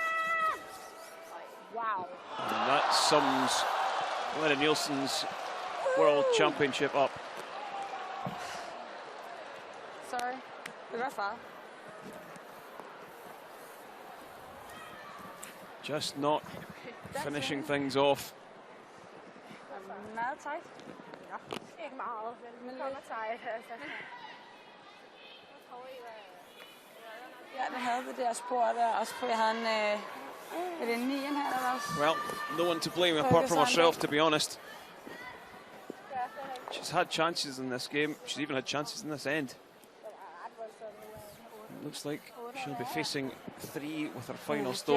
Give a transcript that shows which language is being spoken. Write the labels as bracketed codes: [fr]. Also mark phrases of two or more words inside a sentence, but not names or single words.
[en] Wow. And that sums Lena Nielsen's World Championship up. Sorry. [da] Det var far. [en] Just not finishing things off. [da] Meget tight. Ikke meget, men kommer tight. Ja, vi havde det der spor der, også på, jeg havde en, er det en 9'en her, eller også? [en] Well, no one to blame apart from herself, to be honest. She's had chances in this game. She's even had chances in this end. It looks like she'll be facing 3 with her final stone.